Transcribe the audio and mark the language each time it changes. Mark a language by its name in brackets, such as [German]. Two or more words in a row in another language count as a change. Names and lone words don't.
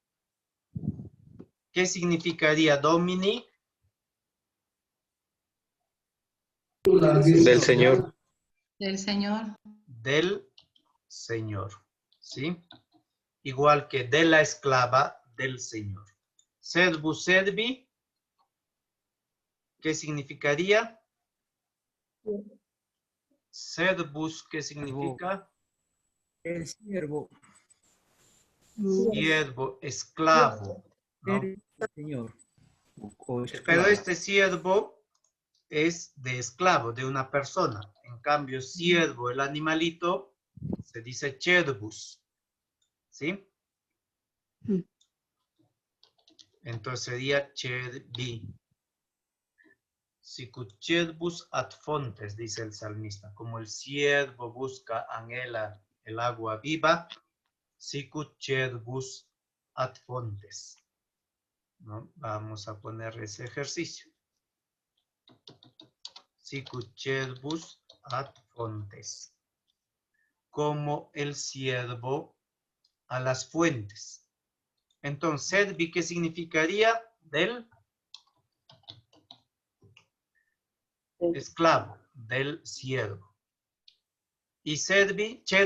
[Spanish] ¿Qué significaría domini? Del Señor. Del Señor. Del Señor. ¿Sí? Igual que de la esclava del Señor. [Latin] Servus servi. [Spanish] ¿Qué significaría? Servus, ¿qué significa? El siervo. Siervo, esclavo, ¿no? El Señor. O Pero esclavo. este siervo es de esclavo, de una persona. En cambio, siervo, el animalito, se dice cervus. ¿Sí? Entonces sería cervi. [Latin] Sicut cervus ad fontes, [Spanish] dice el salmista. Como el siervo busca, anhela el agua viva, [Latin] sicut cervus ad fontes. [Spanish] ¿No? Vamos a poner ese ejercicio. [Latin] Sicut cervus ad fontes. [Spanish] Como el siervo a las fuentes. Entonces, servi, ¿qué significaría? Del esclavo, del siervo. Y cervi,